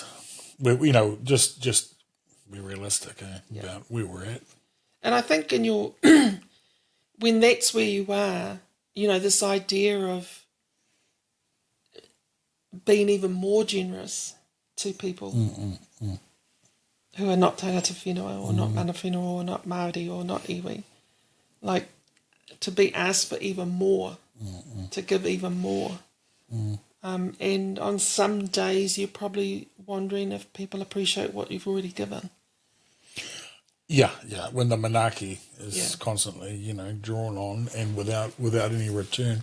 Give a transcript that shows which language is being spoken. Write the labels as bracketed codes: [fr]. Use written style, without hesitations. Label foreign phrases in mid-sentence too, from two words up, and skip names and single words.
[en] Just be realistic about where we're at. And I think in your, when that's where you are, this idea of being even more generous to people who are not [mi] tangata whenua [en] or not [mi] mana whenua [en] or not Māori or not iwi, like to be asked for even more, to give even more. And on some days you're probably wondering if people appreciate what you've already given. Yeah. When the manaki is constantly, drawn on and without any return.